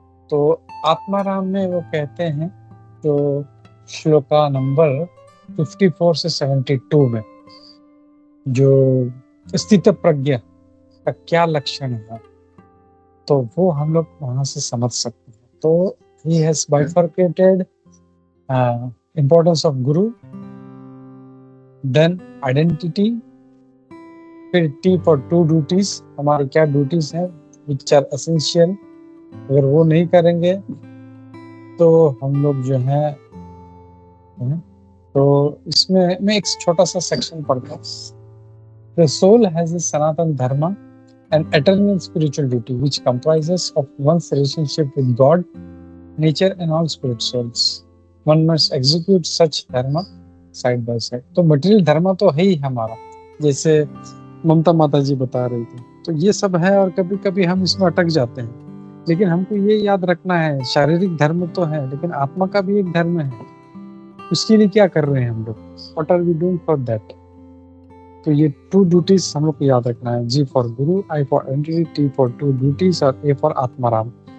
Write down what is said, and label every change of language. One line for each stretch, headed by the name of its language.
Hindi: तो आत्माराम में वो कहते हैं तो श्लोका नंबर 54 से 72 में जो स्थित प्रज्ञा का क्या लक्षण है तो वो हम लोग वहां से समझ सकते हैं।
English: तो he has bifurcated importance of guru, then identity, फिर T for two duties,
Hindi: हमारी क्या ड्यूटीज हैं
English: which are essential।
Hindi: अगर वो नहीं करेंगे तो हम लोग जो है तो इसमें मैं एक छोटा सा सेक्शन पढ़ता हूँ।
English: The soul has a Sanatan Dharma, an eternal spiritual duty which comprises of one's relationship with God, nature and all spirit souls. One must execute such dharma side by side.
Hindi: तो material धर्म तो है ही हमारा, जैसे ममता माता जी बता रही थी। तो ये सब है और कभी कभी हम इसमें अटक जाते हैं। लेकिन हमको ये याद रखना है शारीरिक धर्म तो है लेकिन आत्मा का भी एक धर्म है। उसके लिए क्या कर रहे हैं हम लोग,
English: What are we doing for that.
Hindi: तो ये टू ड्यूटीज हम लोग को याद रखना है, जी for Guru, I for identity, T for to duties और ए फॉर आत्माराम।